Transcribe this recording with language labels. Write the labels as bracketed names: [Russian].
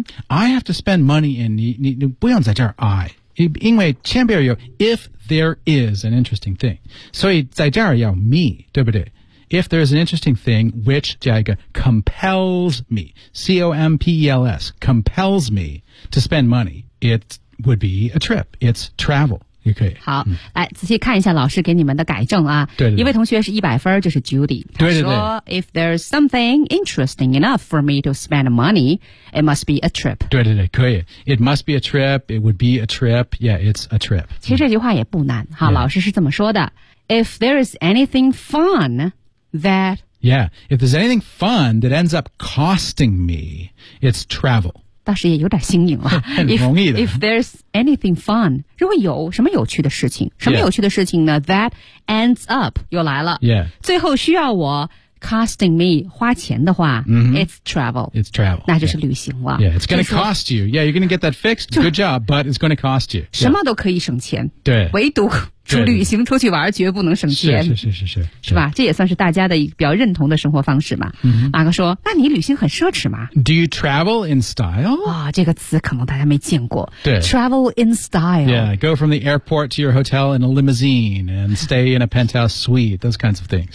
[English] I have to spend money in, [Chinese] 你不用在这儿 [English] I, [Chinese] 因为前边有 [English] if there is an interesting thing. [Chinese] 所以在这儿要 [English] me, [Chinese] 对不对 [English] If there is an interesting thing which [Chinese] 加一个 [English] compels me, C-O-M-P-E-L-S, compels me to spend money, it would be a trip. It's travel. [Chinese] 也可以好、来仔细看一下老师给你们的改正啊对对对一位同学是100分就是 Judy 对对对他说 [English] If there's something interesting enough for me to spend money It must be a trip [Chinese] 对对对可以 [English] It must be a trip It would be a trip Yeah, it's a trip [Chinese] 其实这句话也不难好、老师是这么说的 [English] If there is anything fun That Yeah, if there's anything fun That ends up costing me It's travel [Chinese] 倒是也有点新颖了很容易的 [English] if there's anything fun [Chinese] 如果有什么有趣的事情什么有趣的事情呢、 [English] that ends up [Chinese] 又来了、最后需要我 [English] costing me [Chinese] 花钱的话、 [English] It's travel [Chinese] 那就是旅行了 [English] Yeah, it's gonna cost you Yeah, you're gonna get that fixed Good job, but it's gonna cost you、 [Chinese] 什么都可以省钱对唯独出旅行出去玩绝不能省钱是吧这也算是大家的比较认同的生活方式嘛、马克说那你旅行很奢侈吗 [English] Do you travel in style?、 [Chinese] 这个词可能大家没见过对 [English] Travel in style Yeah, go from the airport to your hotel in a limousine and stay in a penthouse suite those kinds of things